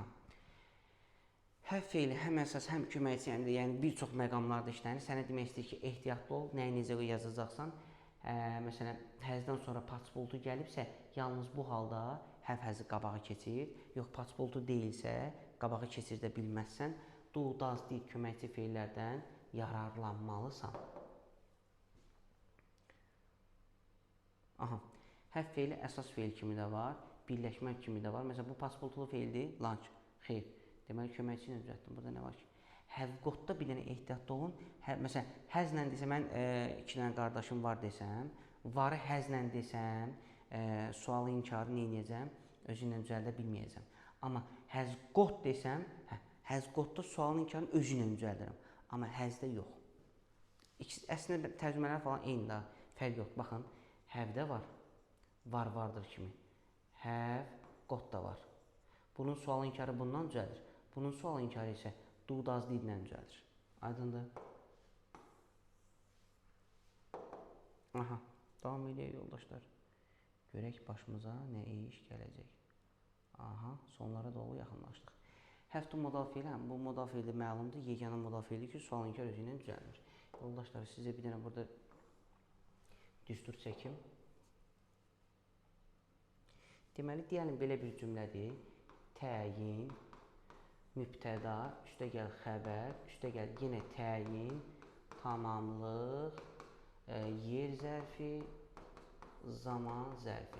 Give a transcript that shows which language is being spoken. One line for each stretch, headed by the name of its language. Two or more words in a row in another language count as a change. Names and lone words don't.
Azerbaijani: Həm feili, həm əsas, həm köməkçi, yəni bir çox məqamlarda işlənir. Sənə demək istəyir ki, ehtiyatlı ol, nəyi necə yazacaqsan. Məsələn, həzdən sonra participle gəlibsə, yalnız bu halda həz qabağı keçir. Yox, participle deyilsə, qabağı keçirdə bilməzsən.
English: Do, does, did
Azerbaijani: köməkçi feillərdən yararlanmalısan. Aha. Həf feili əsas feil kimi də var, birləşmək kimi də var. Məsələn, bu participle feildir, lunch, xeyr. Deməli, köməkçi ilə düzəltdim. Burada nə var ki? Həvqotda bir dənə ehtiyatlı olun. Məsələn, həzlə desə, mən 2 dənə qardaşım var desəm, varı həzlə desəm, sualı inkarı nə edəcəm? Özü ilə düzəldə bilməyəcəm. Amma
English: has got
Azerbaijani: desəm,
English: has got-
Azerbaijani: da sualın inkarını özü ilə düzəldirəm. Amma has-da yox. Əslində tərcümələr falan eyni də, fərq yox. Baxın, have-də var, vardır kimi.
English: Have, got
Azerbaijani: da var. Bunun sual inkarı bundan düzəldir. Bunun sual inkarı isə
English: do, does, did
Azerbaijani: ilə düzəldir. Aydındır? Aha, davam edək yoldaşlar. Görək başımıza nə iş gələcək. Aha, sonlara doğru yaxınlaşdıq.
English: Have to
Azerbaijani: modal feili, bu modal feili məlumdur. Yeganə modal feili ki, sual inkar özü ilə düzəlmir. Yoldaşlar, sizə bir dənə burada düstur çəkim. Deməli, deyəlim belə bir cümlədir. Təyin, mübtəda, üstəgəl xəbər, üstəgəl yenə təyin, tamamlıq, yer zərfi, zaman zərfi.